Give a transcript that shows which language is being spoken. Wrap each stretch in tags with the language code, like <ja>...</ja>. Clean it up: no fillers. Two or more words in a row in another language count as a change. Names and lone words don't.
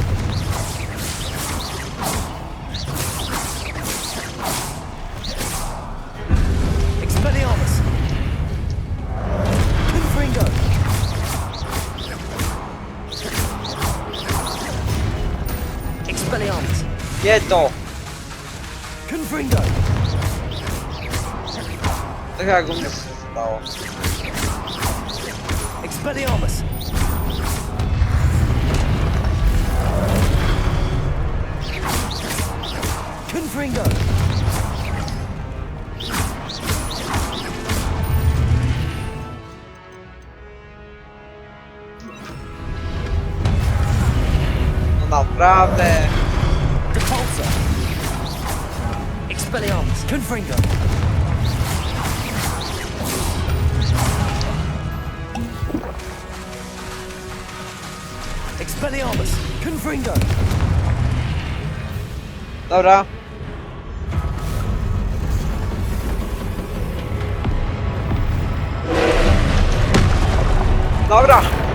<pl>Expelliarmus! Confringo! Expelliarmus! Nie to! Confringo! Tak jak u mnie się stało. Expelliarmus! Confringo! No naprawdę. Depulsor! Expelliarmus! Confringo! Expelliarmus! Confringo! Dobra. Dobra.</pl>